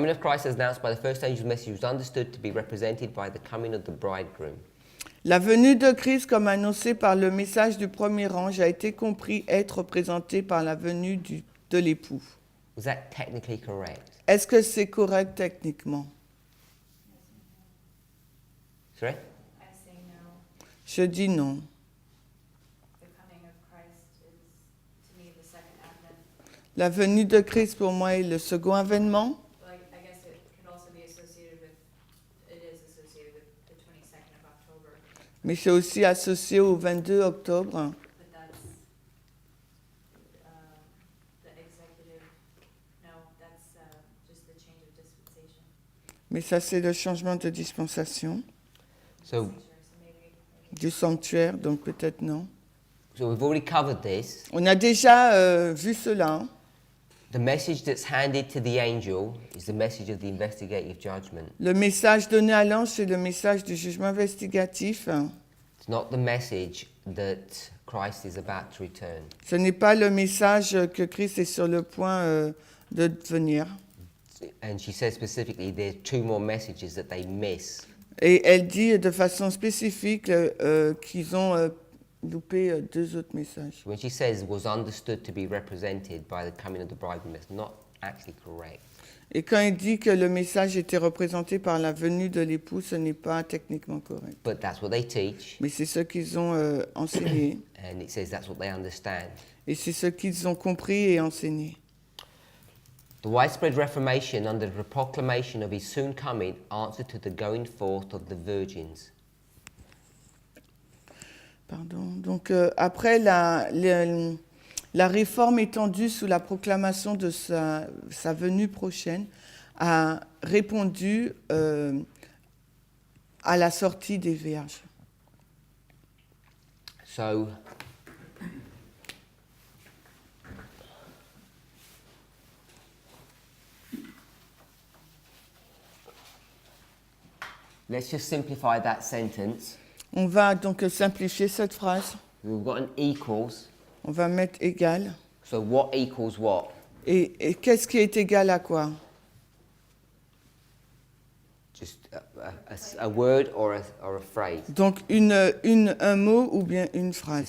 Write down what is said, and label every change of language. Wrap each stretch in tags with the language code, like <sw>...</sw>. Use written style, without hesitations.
<en>Coming of Christ as announced by the first angel's message was understood to be represented by the coming of the bridegroom.</en> <fr>La venue de Christ comme annoncée par le message du premier ange a été compris être représentée par la venue de l'époux.</fr> <en>Was that technically correct?</en> <fr>Est-ce que c'est correct techniquement?</fr> <en>Sorry? I say no.</en> <fr>Je dis non.</fr> <en>The coming of Christ is, to me, the second advent.</en> <fr>La venue de Christ pour moi est le second avènement,</fr> <en>Like, I guess it could also be associated with, it is associated with the 22nd of October,</en> <fr>mais c'est aussi associé au 22 octobre.</fr> <en>but that's, the executive, no, that's, just the change of dispensation.</en> <fr>Mais ça, c'est le changement de dispensation</fr> <en>So, So maybe.</en> <fr>du sanctuaire, donc peut-être non.</fr> <en>so we've already covered this.</en> <fr>On a déjà vu cela.</fr> <en>The message that's handed to the angel is the message of the investigative judgment.</en> <fr>Le message donné à l'ange, c'est le message du jugement investigatif.</fr> <en>It's not the message that Christ is about to return.</en> <fr>Ce n'est pas le message que Christ est sur le point de venir.</fr> <en>And she says specifically there are 2 more messages that they miss.</en> <fr>Et elle dit de façon spécifique qu'ils ont loupé 2 autres messages.</fr> <en>When she says was understood to be represented by the coming of the bridegroom, that's not actually correct.</en> <fr>Et quand il dit que le message était représenté par la venue de l'époux, ce n'est pas techniquement correct.</fr> <en>But that's what they teach,</en> <fr>Mais c'est ce qu'ils ont enseigné.</fr> <en>and it says that's what they understand.</en> <fr>Et c'est ce qu'ils ont compris et enseigné.</fr> <en>The widespread Reformation under the proclamation of his soon coming answered to the going forth of the virgins.</en> <fr>Pardon. Donc après la réforme étendue sous la proclamation de sa venue prochaine a répondu à la sortie des vierges.</fr> <en>So, let's just simplify that sentence.</en> <fr>On va donc simplifier cette phrase.</fr> <en>We've got an equals.</en> <fr>On va mettre égal.</fr> <en>So what equals what?</en> <fr>Et qu'est-ce qui est égal à quoi?</fr> <en>Just a word or a phrase.</en> <fr>Donc un mot ou bien une phrase.</fr>